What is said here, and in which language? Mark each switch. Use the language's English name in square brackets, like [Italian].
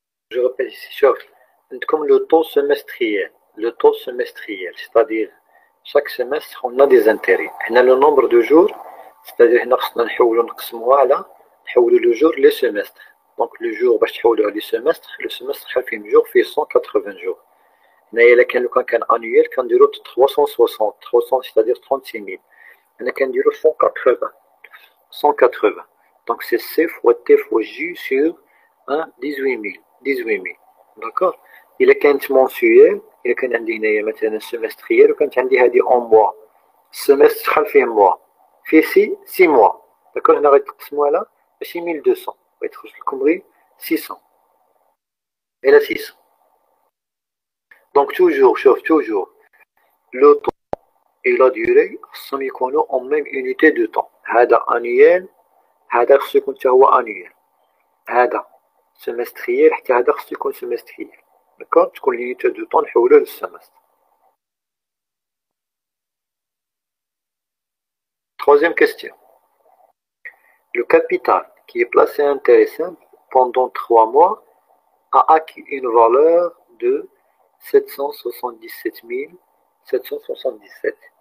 [French] Je répète ici, comme le taux semestriel, c'est-à-dire chaque semestre on a des intérêts. On a le nombre de jours, c'est-à-dire نحولوا le jour les semestres. Donc le jour [Arabic] باش تحولوه [French] les semestres, le semestre خلفين jour fait 180 jours. [Arabic] هنايا الا كان لو كان annuel كنديرو 360 [French] c'est-à-dire 36 000. [Arabic] هنا كنديرو 180. [French] Donc c'est C fois T fois J sur 18 000. D'accord. [Arabic] إلا كانت mensuelle إلا كان عندي هنايا مثلا semestriel وكانت عندي هذه en mois. السمستر شحال فيه mois؟ فيه 6 mois. [French] D'accord. [Arabic] هنا غادي تقسمو على ماشي 1200 غادي تخرج لكم غير 600 إلى 600. [French] Donc toujours le temps et la durée [Arabic] خصهم يكونوا [French] en même unité de temps. [Arabic] هذا annuel هذا خصو يكون حتى هو annuel. هذا semestriel حتى هذا خصو يكون semestriel. [French] D'accord. [Arabic] تكون l'unité de temps نحولوه للسمستر. [French] Troisième question. Le capital qui est placé à intérêt simple pendant 3 mois a acquis une valeur de 777 777.